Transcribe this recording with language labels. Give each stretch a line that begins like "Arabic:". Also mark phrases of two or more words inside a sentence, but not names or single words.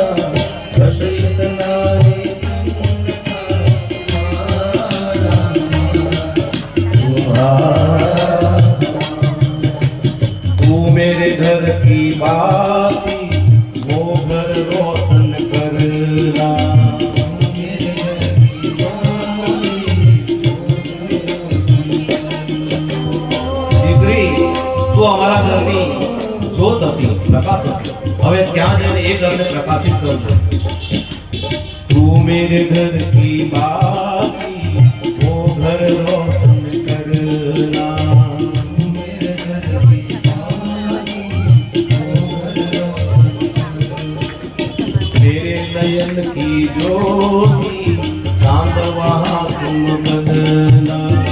Hindi: रसोई नहीं तू मेरे घर की बाती वो घर रोशन करना।
Gujarati: દીકરી તું અમારા ઘરની જ્યોત હતી, પ્રકાશ હતી. હવે ત્યાં જઈને એ ઘરને પ્રકાશિત કરજો.
Hindi: तू मेरे घर की बाती वो घर रोशन करना। तेरे नयन की ज्योति चांद वहाँ तुम बदलना।